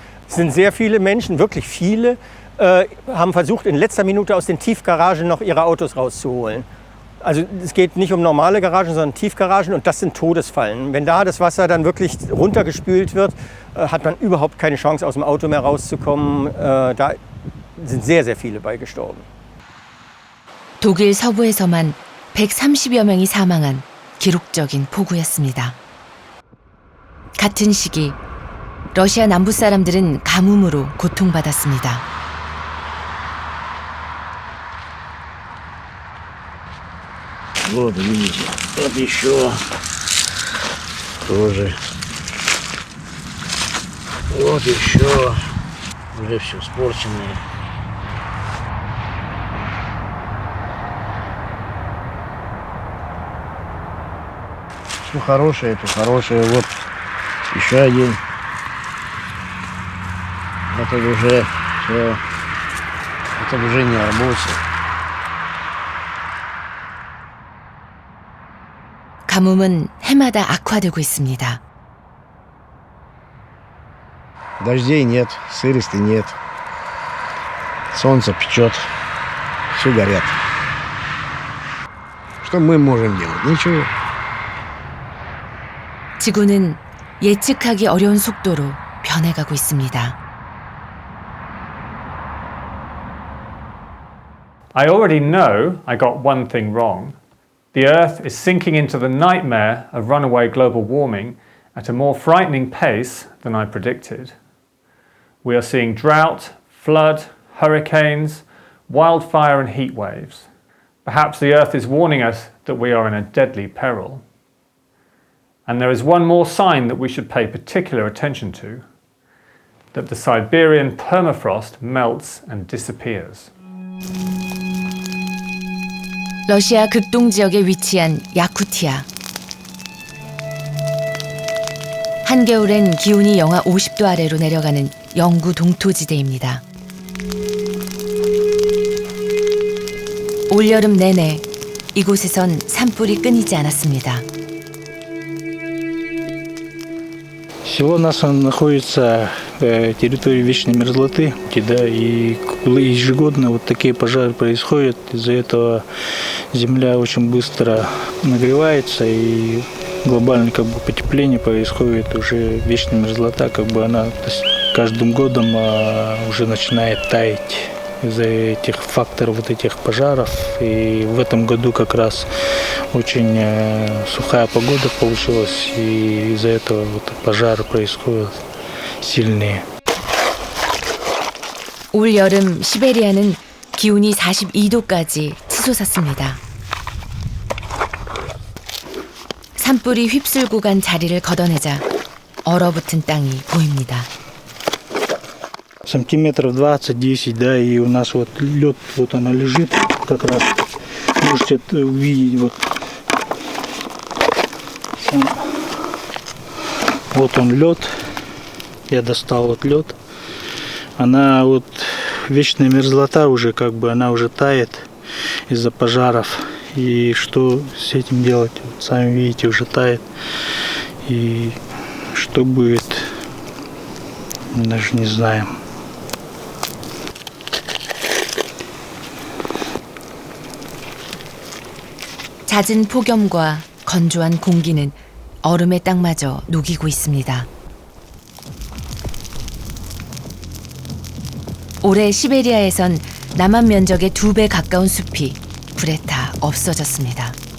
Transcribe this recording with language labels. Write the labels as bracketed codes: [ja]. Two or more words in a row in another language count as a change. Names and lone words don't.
[de] Es sind sehr viele Menschen, wirklich viele, haben versucht, in letzter Minute aus den Tiefgaragen noch ihre Autos rauszuholen. Also es geht nicht um normale Garagen, sondern Tiefgaragen und das sind Todesfallen. Wenn da das Wasser dann wirklich runtergespült wird, hat man überhaupt keine Chance, aus dem Auto mehr rauszukommen. Da sind sehr, sehr viele bei gestorben. [ko] 독일 서부에서만 130여 명이 사망한 기록적인 폭우였습니다. 같은 시기 러시아 남부 사람들은 가뭄으로 고통받았습니다. [ru] Вот, видите, вот еще тоже. Вот еще уже все испорченное. Все хорошее, это хорошее. Вот еще один. Это уже все. Это уже не арбуз. [ko] 가뭄은 해마다 악화되고 있습니다. [ru] Дождей нет, сырости нет. Солнце печет. Все горят. Что мы можем делать? Ничего. [ko] 지구는 예측하기 어려운 속도로 변해가고 있습니다. [en] I already know I got one thing wrong. The Earth is sinking into the nightmare of runaway global warming at a more frightening pace than I predicted. We are seeing drought, flood, hurricanes, wildfire and heat waves. Perhaps the Earth is warning us that we are in a deadly peril. And there is one more sign that we should pay particular attention to, that the Siberian permafrost melts and disappears. [ko] 러시아 극동 지역에 위치한 야쿠티아. 한겨울엔 기온이 영하 50도 아래로 내려가는 영구 동토지대입니다. 올여름 내내 이곳에선 산불이 끊이지 않았습니다. [ru] Всего у нас он находится территории вечной мерзлоты, да, и ежегодно вот такие пожары происходят. Из-за этого земля очень быстро нагревается, и глобальное потепление происходит, уже вечная мерзлота, она каждым годом уже начинает таять из-за этих факторов, этих пожаров. И в этом году как раз очень сухая погода получилась, и из-за этого пожары происходят сильные. [ko] 올 여름 시베리아는 기온이 42도까지 치솟았습니다. 산불이 휩쓸고 간 자리를 걷어내자 얼어붙은 땅이 보입니다. [ru] Сантиметров 20-10, да, и у нас лед, она лежит, как раз можете это увидеть, вот он лед, я достал лед, она вечная мерзлота уже, она уже тает из-за пожаров, и что с этим делать, сами видите, уже тает, и что будет, даже не знаем. [ko] 잦은 폭염과 건조한 공기는 얼음의 땅마저 녹이고 있습니다. 올해 시베리아에선 남한 면적의 2배 가까운 숲이 불에 타 없어졌습니다.